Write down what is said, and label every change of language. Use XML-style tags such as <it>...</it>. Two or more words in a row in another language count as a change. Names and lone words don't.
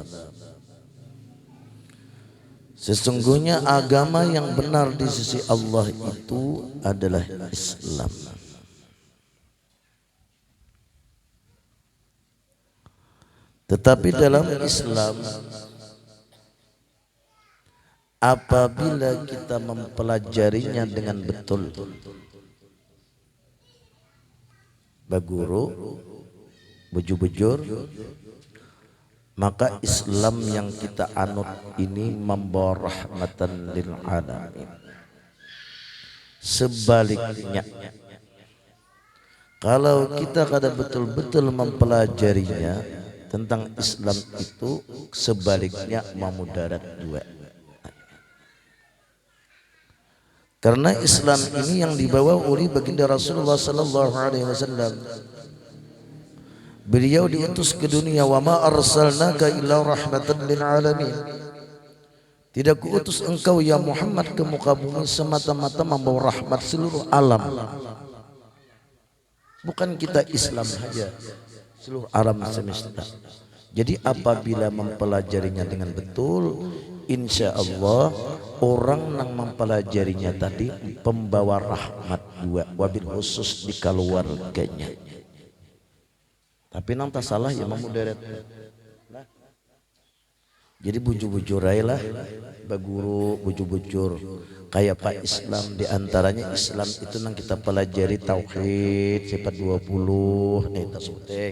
<id>Sesungguhnya agama yang benar di sisi Allah itu adalah Islam. Tetapi dalam Islam, apabila kita mempelajarinya dengan betul,</id> <bjn>baguru, bujur-bujur,</bjn> <id>maka Islam yang kita anut ini membawa</id> <ar>رحمة للعالمين.</ar> <id>Sebaliknya, kalau kita kada betul-betul mempelajarinya tentang Islam itu, sebaliknya memudarat dua. Karena Islam ini yang dibawa oleh baginda Rasulullah</id> <ar>صلى الله عليه وسلم.</ar> <id>Beliau diutus ke dunia,</id> <ar>وما أرسلناك إلا رحمة للعالمين.</ar> <id>Tidak kuutus engkau ya Muhammad ke muka bumi semata-mata membawa rahmat seluruh alam. Bukan kita Islam saja, seluruh alam semesta. Jadi apabila mempelajarinya dengan betul,</id> <ar>إن شاء الله</ar> <id>orang yang mempelajarinya tadi pembawa rahmat dua,</id> <ar>وبالخصوص</ar> <id>di keluarganya. Tapi nang tak salah ya memuderet. Jadi</id> <bjn>bujur-bujur lah, baguru bujur-bujur</bjn> <id>kayak Pak Islam, diantaranya Islam itu nang kita pelajari tauhid sifat 20 nih tak penting.</id>